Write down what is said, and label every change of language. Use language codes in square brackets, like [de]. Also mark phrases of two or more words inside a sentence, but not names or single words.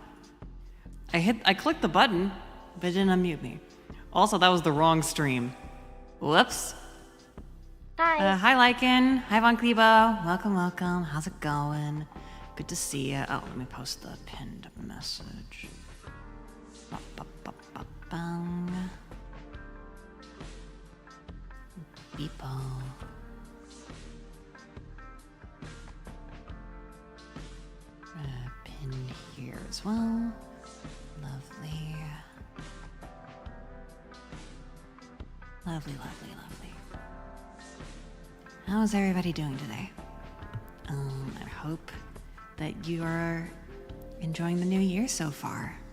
[en] I clicked the button, but it didn't unmute me. Also, that was the wrong stream. Whoops. Hi. Hi, Lycan. Hi, Von Klebo. Welcome, welcome. How's it going? Good to see you. Oh, let me post the pinned message. Ba-ba-ba-ba-bang. Beepo. Pin here as well. Lovely. Lovely, lovely, lovely. How is everybody doing today? I hope that you are enjoying the new year so far.